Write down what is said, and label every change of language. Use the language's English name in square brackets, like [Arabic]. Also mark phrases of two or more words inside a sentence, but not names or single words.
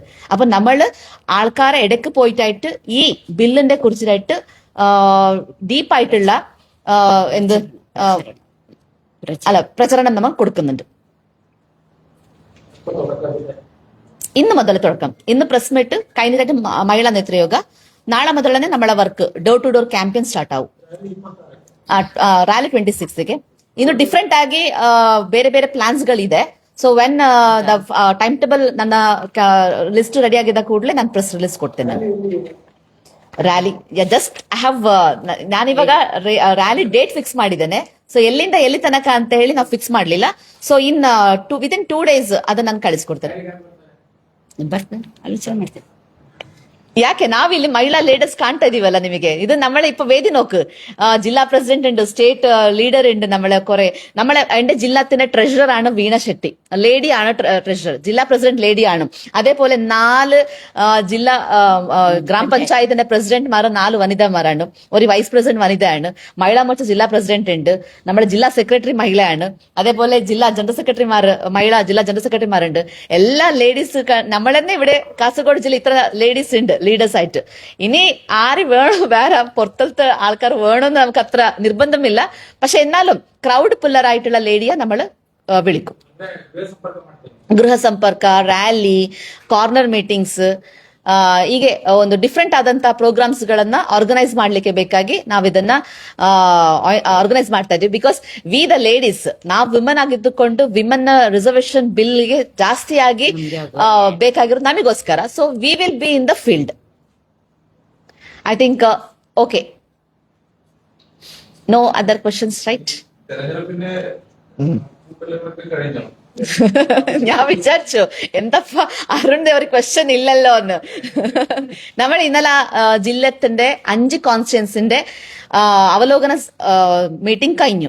[Malayalam] അപ്പൊ നമ്മൾ ആൾക്കാരെ ഇടയ്ക്ക് പോയിട്ടായിട്ട് ഈ ബില്ലിന്റെ കുറിച്ചായിട്ട് ഡീപ്പായിട്ടുള്ള പ്രചരണം നമ്മൾ കൊടുക്കുന്നുണ്ട്. ഇന്ന് മുതൽ തുടക്കം. ഇന്ന് [English] press meet [Malayalam] കഴിഞ്ഞിട്ട് മഹിളാ നേതൃയോഗ. നാളെ മുതൽ തന്നെ നമ്മളെ [English] work door to door campaign start [Malayalam] ಆವು. [Kannada] ರ್ಯಾಲಿ 26ಗೆ ಇನ್ನು ಡಿಫ್ರೆಂಟ್ ಆಗಿ ಬೇರೆ ಬೇರೆ ಪ್ಲಾನ್ಸ್ ಗಳಿದೆ. [English] so when the time table [Kannada] ನನ್ನ ಲಿಸ್ಟ್ ರೆಡಿ ಆಗಿದ್ದ ಕೂಡಲೇ ನಾನು [English] press release [Kannada] ಕೊಡ್ತೇನೆ. ರ್ಯಾಲಿ [English] just I have [Kannada] ನಾನಿವಾಗ [English] rally date fix [Kannada] ಮಾಡಿದ್ದೇನೆ. ಸೊ ಎಲ್ಲಿಂದ ಎಲ್ಲಿ ತನಕ ಅಂತ ಹೇಳಿ ನಾವು ಫಿಕ್ಸ್ ಮಾಡ್ಲಿಲ್ಲ. [English] so within 2 days [Kannada] ಅದನ್ನ ನಾನು ಕಳಿಸ್ಕೊಡ್ತೇನೆ. ಬರ್ತೇನೆ, ಆಲೋಚನೆ ಮಾಡ್ತೇನೆ. ಯಾಕೆ ನಾವಿಲ್ಲಿ ಮಹಿಳಾ ಲೀಡರ್ಸ್ ಕಾಣ್ತಾ ಇದೀವಲ್ಲ ನಿಮಗೆ. [Malayalam] ഇത് നമ്മളെ ഇപ്പൊ വേദി നോക്ക്. ജില്ലാ പ്രസിഡന്റ് ഉണ്ട്, [English] state leader [Malayalam] ഉണ്ട്. എന്റെ ജില്ലാത്തിന്റെ ട്രഷറർ ആണ് വീണ ഷെട്ടി, ലേഡിയാണ് ട്രഷറർ. ജില്ലാ പ്രസിഡന്റ് ലേഡിയാണ്. അതേപോലെ 4 ജില്ലാ ഗ്രാമപഞ്ചായത്തിന്റെ പ്രസിഡന്റ്മാർ 4 വനിതാമാരാണ്. ഒരു വൈസ് പ്രസിഡന്റ് വനിതയാണ്. മഹിളാ മോർച്ച ജില്ലാ പ്രസിഡന്റ് ഉണ്ട്. നമ്മുടെ ജില്ലാ സെക്രട്ടറി മഹിളയാണ്. അതേപോലെ ജില്ലാ ജനറൽ സെക്രട്ടറിമാർ, ജില്ലാ ജനറൽ സെക്രട്ടറിമാരുണ്ട്. എല്ലാ ലേഡീസ് നമ്മൾ തന്നെ ഇവിടെ കാസർഗോഡ് ജില്ല ഇത്ര ലേഡീസ് ഉണ്ട് ലീഡേഴ്സ് ആയിട്ട്. ഇനി ആര് വേണം, വേറെ പുറത്തത്തെ ആൾക്കാർ വേണമെന്ന് നമുക്ക് അത്ര നിർബന്ധമില്ല. പക്ഷെ എന്നാലും ക്രൗഡ് പുല്ലറായിട്ടുള്ള ലേഡിയെ നമ്മൾ വിളിക്കും. [Kannada] ಗೃಹ ಸಂಪರ್ಕ, ರ್ಯಾಲಿ, [English] corner meetings, [Kannada] ಹೀಗೆ ಒಂದು ಡಿಫ್ರೆಂಟ್ ಆದಂತಹ ಪ್ರೋಗ್ರಾಮ್ಸ್ ಗಳನ್ನ ಆರ್ಗನೈಸ್ ಮಾಡ್ಲಿಕ್ಕೆ ಬೇಕಾಗಿ ನಾವು ಇದನ್ನ ಆರ್ಗನೈಸ್ ಮಾಡ್ತಾ ಇದ್ದೀವಿ. [English] because we the ladies, [Kannada] ನಾವು ವಿಮನ್ ಆಗಿದ್ದುಕೊಂಡು [English] women reservation [Kannada] ಬಿಲ್ಗೆ ಜಾಸ್ತಿಯಾಗಿ ಬೇಕಾಗಿರೋದು ನಮಗೋಸ್ಕರ. [English] so we will be in the field. I think okay, no other questions, right? [Malayalam] തെരഞ്ഞെടുപ്പിന്റെ കഴിഞ്ഞോ? ഞാൻ വിചാരിച്ചു എന്തപ്പ അരുണിന്റെ ഒരു ക്വസ്റ്റ്യൻ ഇല്ലല്ലോ എന്ന്. നമ്മൾ ഇന്നലെ ജില്ലത്തിന്റെ 5 കോൺസ്റ്റിറ്റ്യൻസിന്റെ അവലോകന മീറ്റിംഗ് കഴിഞ്ഞു.